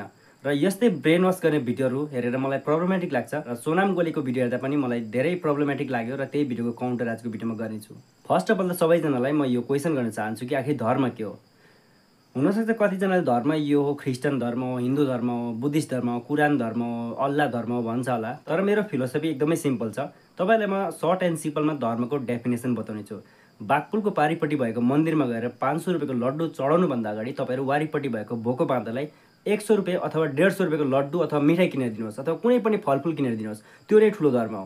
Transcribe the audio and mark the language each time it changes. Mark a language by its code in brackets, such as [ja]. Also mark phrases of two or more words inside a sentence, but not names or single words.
[ne] र यस्तै [en] brain wash [ne] गर्ने भिडियोहरू हेरेर मलाई प्रब्लमेटिक लाग्छ र सोनाम गोलीको भिडियो हेर्दा पनि मलाई धेरै प्रब्लमेटिक लाग्यो र त्यही भिडियोको काउन्टर आजको भिडियोमा गर्नेछु। [en] first of all [ne] त सबैजनालाई म यो क्वेसन गर्न चाहन्छु कि आखिर धर्म के हो। हुनसक्छ कतिजनाले धर्म यो हो, ख्रिस्टियन धर्म हो, हिन्दू धर्म हो, बुद्धिस्ट धर्म हो, कुरान धर्म हो, अल्लाह धर्म हो भन्छ होला। तर मेरो फिलोसफी एकदमै सिम्पल छ। तपाईँलाई म [en] short and simple [ne] धर्मको डेफिनेसन बताउने छु। बाघपुलको पारिपट्टि भएको मन्दिरमा गएर 500 रुपियाँको लड्डु चढाउनुभन्दा अगाडि तपाईँहरू वारिपट्टि भएको भोको बाँधलाई 100 रुपियाँ अथवा 150 रुपियाँको लड्डु अथवा मिठाई किनेर दिनुहोस् अथवा कुनै पनि फलफुल किनेर दिनुहोस्, त्यो नै ठुलो धर्म हो।